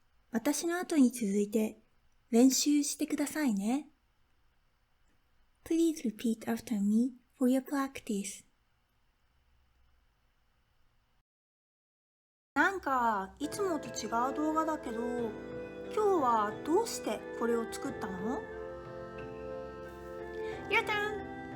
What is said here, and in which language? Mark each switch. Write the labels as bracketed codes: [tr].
[ja] 私の後に続いて練習してくださいね。 [en] Please repeat after me for your practice. [ja] なんかいつもと違う動画だけど、今日はどうしてこれを作ったの？ [en] Your turn!